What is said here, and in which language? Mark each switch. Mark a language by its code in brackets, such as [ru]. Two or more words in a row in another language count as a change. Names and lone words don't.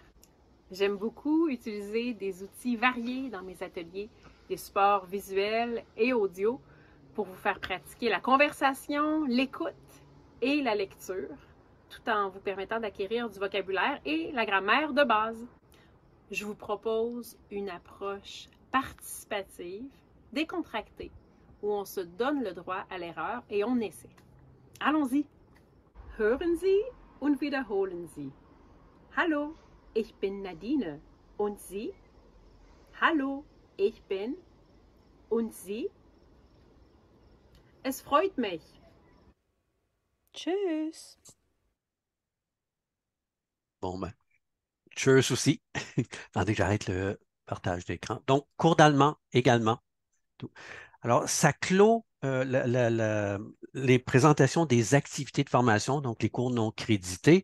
[fr] J'aime beaucoup utiliser des outils variés dans mes ateliers, des supports visuels et audio pour vous faire pratiquer la conversation, l'écoute et la lecture, tout en vous permettant d'acquérir du vocabulaire et la grammaire de base. Je vous propose une approche participative, décontractée, où on se donne le droit à l'erreur et on essaie. Allons-y! [de] Hören Sie und wiederholen Sie. Hallo, ich bin Nadine. Und Sie? Hallo, ich bin. Und Sie? Es freut mich. Tschüss! [fr] Bon, ben, tschüss aussi. Attendez que j'arrête le partage d'écran. Donc, cours d'allemand également. Alors, ça clôt les présentations des activités de formation, donc les cours non crédités.